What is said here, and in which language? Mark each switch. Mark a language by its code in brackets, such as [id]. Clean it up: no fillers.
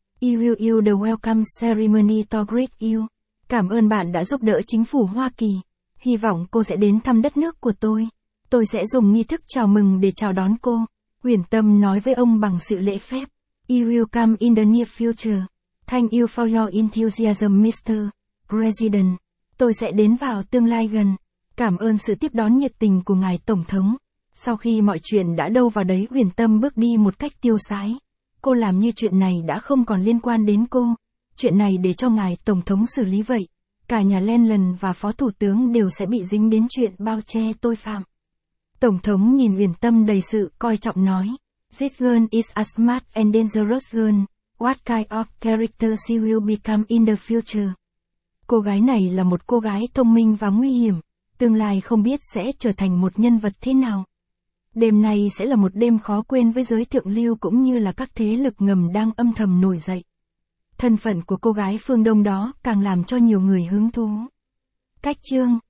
[en] I will you the welcome ceremony to greet you. [vi] Cảm ơn bạn đã giúp đỡ chính phủ Hoa Kỳ. Hy vọng cô sẽ đến thăm đất nước của tôi. Tôi sẽ dùng nghi thức chào mừng để chào đón cô. Huyền Tâm nói với ông bằng sự lễ phép. [en] I will come in the near future. Thank you for your enthusiasm, Mr. President. [vi] Tôi sẽ đến vào tương lai gần. Cảm ơn sự tiếp đón nhiệt tình của Ngài Tổng thống. Sau khi mọi chuyện đã đâu vào đấy, Huyền Tâm bước đi một cách tiêu sái. Cô làm như chuyện này đã không còn liên quan đến cô. Chuyện này để cho Ngài Tổng thống xử lý vậy. Cả nhà Lenlen và Phó Thủ tướng đều sẽ bị dính đến chuyện bao che tội phạm. Tổng thống nhìn Huyền Tâm đầy sự coi trọng nói. [en] This girl is a smart and dangerous girl. What kind of character she will become in the future? [vi] Cô gái này là một cô gái thông minh và nguy hiểm. Tương lai không biết sẽ trở thành một nhân vật thế nào. Đêm nay sẽ là một đêm khó quên với giới thượng lưu cũng như là các thế lực ngầm đang âm thầm nổi dậy. Thân phận của cô gái phương Đông đó càng làm cho nhiều người hứng thú. Cách chương